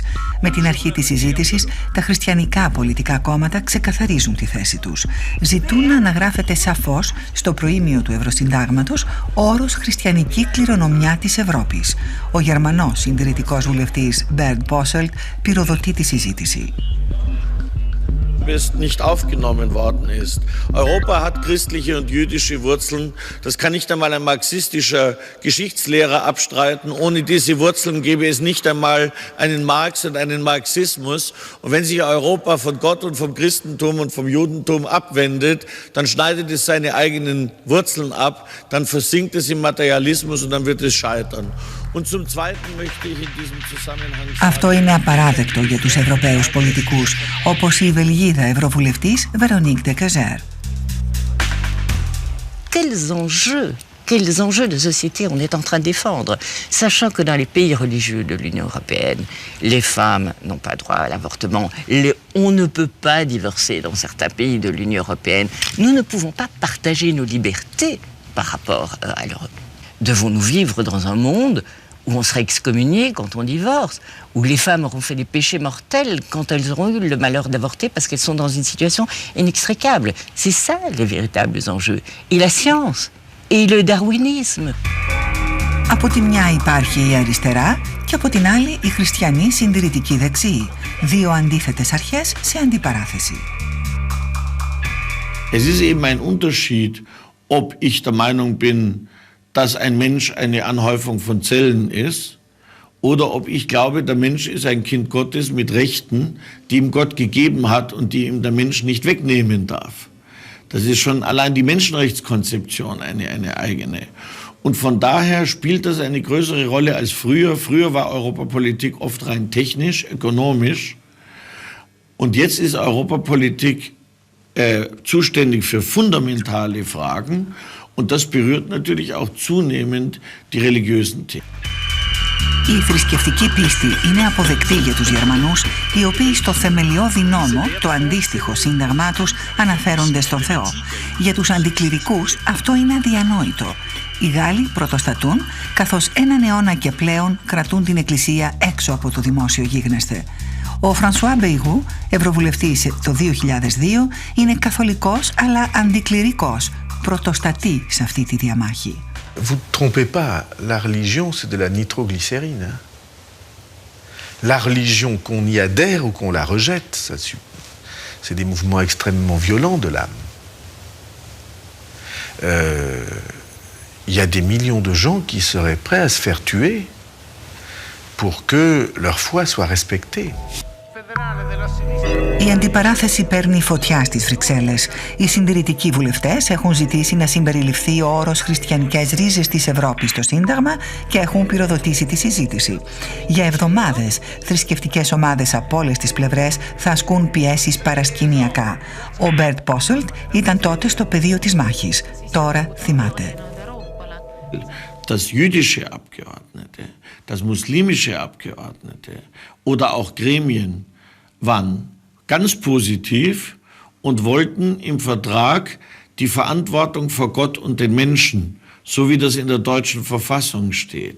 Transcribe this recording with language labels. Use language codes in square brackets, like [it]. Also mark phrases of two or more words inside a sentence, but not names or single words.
[el] Με την αρχή της συζήτησης, τα χριστιανικά πολιτικά κόμματα ξεκαθαρίζουν τη θέση τους. Ζητούν να αναγράφεται σαφώς στο προήμιο του Ευρωσυντάγματος ο όρος χριστιανική κληρονομιά της Ευρώπης. Ο Γερμανός συντηρητικός βουλευτής Μπέρντ Πόσελτ πυροδοτεί τη συζήτηση. [de] Nicht aufgenommen worden ist. Europa hat christliche und jüdische Wurzeln. Das kann nicht einmal ein marxistischer Geschichtslehrer abstreiten. Ohne diese Wurzeln gäbe es nicht einmal einen Marx und einen Marxismus. Und wenn sich Europa von Gott und vom Christentum und vom Judentum abwendet, dann schneidet es seine eigenen Wurzeln ab, dann versinkt es im Materialismus und dann wird es scheitern. [el] Αυτό είναι απαράδεκτο για τους Ευρωπαίους πολιτικούς, όπως η Βελγίδα Ευρωβουλευτής Βερονίκ ντε Κεζέρ. [fr] Quels enjeux de société on est en train de défendre, sachant que dans les pays religieux de l'Union européenne, les femmes n'ont pas droit à l'avortement, on ne peut pas divorcer dans certains pays de l'Union européenne. Nous ne pouvons pas partager nos libertés par rapport à l'Europe. Devons-nous vivre dans un monde où on serait excommunié quand on divorce, où les femmes auront fait des péchés mortels quand elles auront eu le malheur d'avorter parce qu'elles sont dans une situation inextricable? C'est ça les véritables enjeux. Et la science, et le darwinisme. [el] Από τη μια υπάρχει η αριστερά και από την άλλη η χριστιανή συντηρητική δεξί. Δύο αντίθετες αρχές σε αντιπαράθεση. [de] Es ist eben ein Unterschied, ob ich der Meinung bin, dass ein Mensch eine Anhäufung von Zellen ist, oder ob ich glaube, der Mensch ist ein Kind Gottes mit Rechten, die ihm Gott gegeben hat und die ihm der Mensch nicht wegnehmen darf. Das ist schon allein die Menschenrechtskonzeption eine eigene. Und von daher spielt das eine größere Rolle als früher. Früher war Europapolitik oft rein technisch, ökonomisch. Und jetzt ist Europapolitik zuständig für fundamentale Fragen. Und das berührt natürlich auch zunehmend die religiösen Themen. [el] Η θρησκευτική πίστη είναι αποδεκτή για τους Γερμανούς, οι οποίοι στο θεμελιώδη νόμο, το αντίστοιχο σύνταγμά τους, αναφέρονται στον Θεό. Για τους αντικληρικούς αυτό είναι αδιανόητο. Οι Γάλλοι πρωτοστατούν, καθώς έναν αιώνα και πλέον κρατούν την Εκκλησία έξω από το δημόσιο γίγνεσθε. Ο Φρανσουά Μπεϊγού, ευρωβουλευτής το 2002, είναι καθολικός αλλά αντικληρικός, πρωτοστατεί σε αυτή τη διαμάχη. [fr] Vous ne trompez pas, la religion c'est de la nitroglycérine. Hein. La religion, qu'on y adhère ou qu'on la rejette, c'est des mouvements extrêmement violents de l'âme. Il y a des millions de gens qui seraient prêts à se faire tuer pour que leur foi soit respectée. [el] Η αντιπαράθεση παίρνει φωτιά στις Βρυξέλλες. Οι συντηρητικοί βουλευτές έχουν ζητήσει να συμπεριληφθεί ο όρος χριστιανικές ρίζες της Ευρώπης στο Σύνταγμα και έχουν πυροδοτήσει τη συζήτηση. Για εβδομάδες, θρησκευτικές ομάδες από όλες τις πλευρές θα ασκούν πιέσεις παρασκηνιακά. Ο Μπέρτ Πόσελτ ήταν τότε στο πεδίο της μάχης. Τώρα θυμάται. [de] Das jüdische Abgeordnete, das muslimische Abgeordnete oder auch Gremien waren ganz positiv und wollten im Vertrag die Verantwortung vor Gott und den Menschen, so wie das in der deutschen Verfassung steht.